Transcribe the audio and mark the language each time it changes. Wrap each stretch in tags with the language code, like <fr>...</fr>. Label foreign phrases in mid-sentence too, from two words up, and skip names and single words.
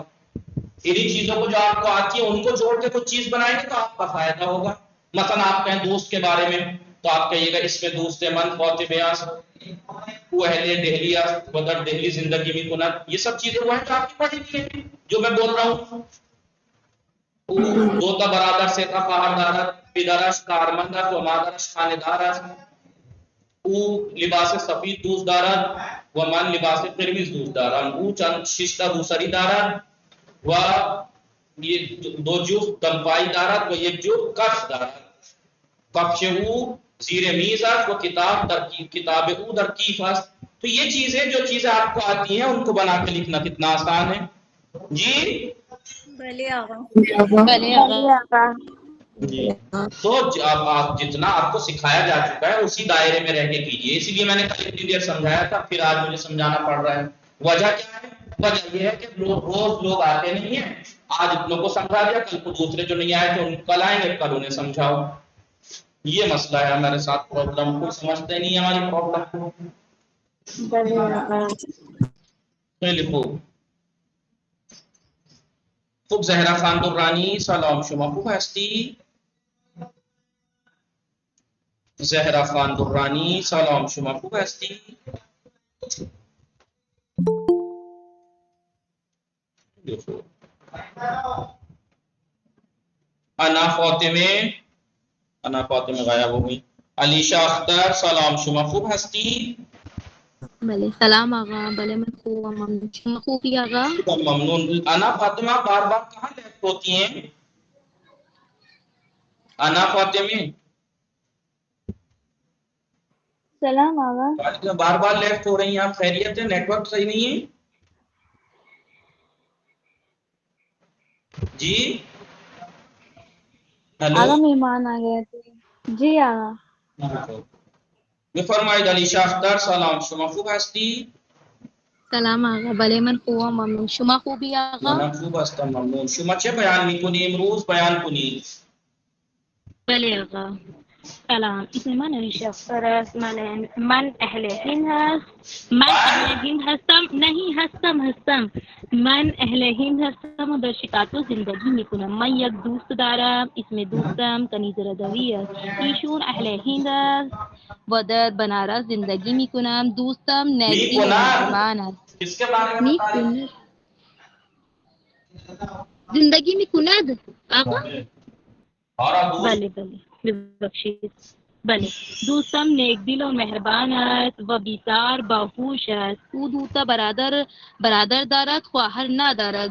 <ur>انہی چیزوں کو جو آپ کو آتی ہے ان کو جوڑ کے کچھ چیز بنائیں گے تو آپ کا فائدہ ہوگا. مثلا آپ کہیں دوست کے بارے میں تو آپ کہیے گا اس میں</ur> <fa>دوست من فوت بیاس وہ اہل دہلی بدر دہلی زندگی میں کنت.</fa> <ur>یہ سب چیزیں وہ ہیں جو آپ کی پڑھی ہوئی ہیں جو میں بول رہا ہوں.</ur> <fa>دو تا برادر سے تھا پہاڑ دارت پدرش کارمندت و مادرش خاندارت او لباس سفید دوست دارد و من لباس قرمز دوست دارم. او چند ششتا دوسری دارد و یہ دو جفت دمپائی دارد و یک جفت کفش دارد. کفش او زیر میز است و کتاب او در کیف است.</fa> <ur>تو یہ چیزیں جو چیزیں آپ کو آتی ہیں ان کو بنا کے لکھنا کتنا آسان ہے. جی</ur> <fa>بلے آغا. بلے آقا.</fa> <ur>جی تو آپ جتنا آپ کو سکھایا جا چکا ہے اسی دائرے میں رہ کے کیجیے. اسی لیے میں نے کل اتنی دیر سمجھایا تھا، پھر آج مجھے سمجھانا پڑ رہا ہے. وجہ کیا ہے؟ وجہ یہ ہے کہ روز لوگ آتے نہیں ہیں. آج اتنوں کو سمجھا دیا، کل کو دوسرے جو نہیں آئے تھے کل آئیں گے، کل انہیں سمجھاؤ. یہ مسئلہ ہے ہمارے ساتھ پرابلم. کوئی سمجھتے نہیں ہماری پرابلم کو.</ur> <fa>بلے آقا. لکھو خوب زہرا خان درانی سلام شما خوب هستی؟ زهرا خان درانی سلام شما خوب هستی؟</fa> <ur>انا فاطمه غایب ہو گئی.</ur> <fa>علیشا اختر سلام شما خوب هستی؟ بلے سلام آغا. بلے من خوب ممنون. شما خوبی آغا؟ ممنون.</fa> <ur>انا فاطمہ بار بار کہاں لیفٹ ہوتی ہیں؟ انا فاطمہ</ur> <fa>سلام آغا.</fa> <ur>بار بار لیفٹ ہو رہی ہیں آپ. خیریت ہے؟ نیٹ ورک صحیح نہیں ہے جی؟ ہیلو آغا مہمان آ گئے تھے. جی آغا.</ur> <fa>بفرمایید. علیشا اختر سلام شما خوب هستی؟ سلام آغا. بله من خوبم ممنون. شما خوبی آقا؟ من خوب هستم ممنون. شما چه بیان میکنی امروز؟ بیان کنید. بله آقا. سلام. اسم من علیشا اختر است. من اهل هند هست. من اهل هند هستم. نہیں هستم. من اهل هند هستم و در شیکاگو زندگی میکنم. من یک دوست دارم. اسم دوستم کنیز رضوی است. ایشون اهل هند است و در بنارس زندگی میکنم. دوستم نیکی و مهربان است.</fa> <ur>کس کے بارے میں بتا رہی ہیں؟</ur> <fa>زندگی میکند آقا؟</fa> <ur>اور اب</ur> <fa>بله ببخشید. بله دوستم نیک دل و مهربان است و بیکار باهوش است. او دو تا برادر دارد، خواهر ندارد.</fa>